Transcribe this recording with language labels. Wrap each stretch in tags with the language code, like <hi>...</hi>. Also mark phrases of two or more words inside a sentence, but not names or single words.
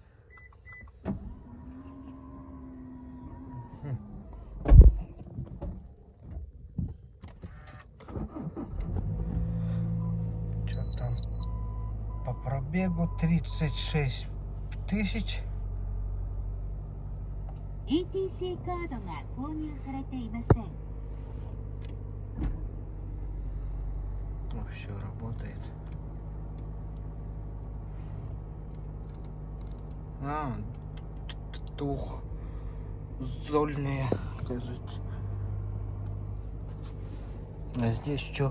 <ru>Что там? По пробегу 36 тысяч.</ru> <ja>ETC カードが購入されていません。</ja> <ru>Ну, все работает. Двухзольные, оказывается. А здесь что?</ru>